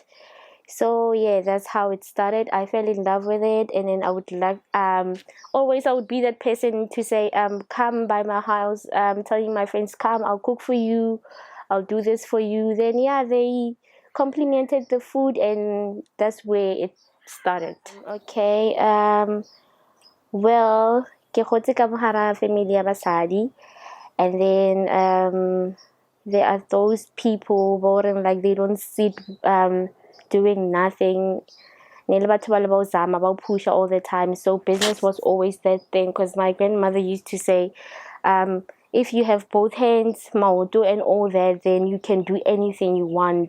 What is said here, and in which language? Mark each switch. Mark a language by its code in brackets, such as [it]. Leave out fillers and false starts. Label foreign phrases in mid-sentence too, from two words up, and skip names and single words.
[en] So yeah, that's how it started. I fell in love with it, and then I would like always I would be that person to say come by my house, telling my friends, come, I'll cook for you, I'll do this for you. Then yeah, they complimented the food, and that's where it started. Okay, well, [tn] ke gotse ka mogara family ya basadi, [en] and then there are those people boring, like they don't sit doing nothing. Push all the time. So business was always that thing, because my grandmother used to say, if you have both hands, maoto and all that, then you can do anything you want.